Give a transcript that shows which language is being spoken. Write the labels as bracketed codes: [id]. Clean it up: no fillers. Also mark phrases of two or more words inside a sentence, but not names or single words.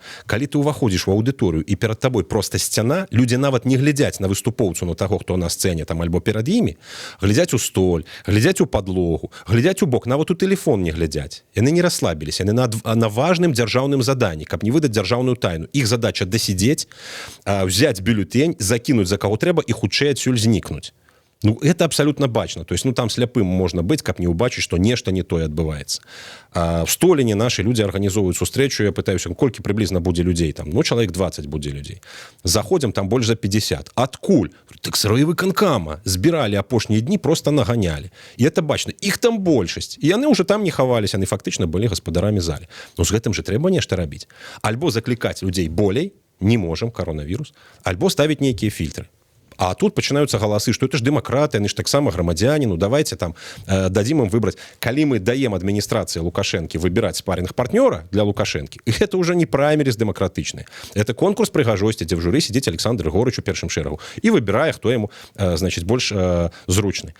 [be] Калі ты ўваходзіш у аўдыторыю і перад табой проста сцяна, людзі нават не глядзяць на выступоўцу, на таго, хто на сцэне там альбо перад імі, глядзяць у столь, глядзяць у падлогу, глядзяць у бок, нават у тэлефон не глядзяць. Яны не расслабіліся, яны на важным дзяржаўным заданні, каб не выдаць дзяржаўную тайну. Іх задача дасидзець, [ru] взять бюлетень, [be] закінуць за каго трэба і хутчэй адсюль знікнуць. Ну, [ru] это абсолютно бачно. То есть, ну, там сляпым можно быть, как не убачить, что нечто не тое отбывается. В Столине наши люди организовывают встречу, я пытаюсь, сколько приблизно будет людей там? Ну, человек 20 будет людей. Заходим, там больше за 50. Откуль? Так с райвыканкама збирали апошние дни, просто нагоняли. И это бачно. Их там большесть. И они уже там не ховались, они фактично были господарами зали. [be] Но с гэтым же трэба нешта рабіць. [ru] Альбо закликать людей болей, не можем, коронавирус, альбо ставить некие фильтры. [be] А тут пачынаюцца галасы, што это ж дэмакраты, яны ж таксама грамадзяне, ну давайте там дадзім ім выбраць. Калі мы даем адміністрацыі Лукашэнкі выбіраць спарринг-партнёра для Лукашэнкі, гэта ўжо не праймеріз дэмакратычны. Это конкурс прыгажосці, дзе в журы сидзіць Александр Григорьевич у першым шэрагу і выбірае, хто яму, значит, больш зручны.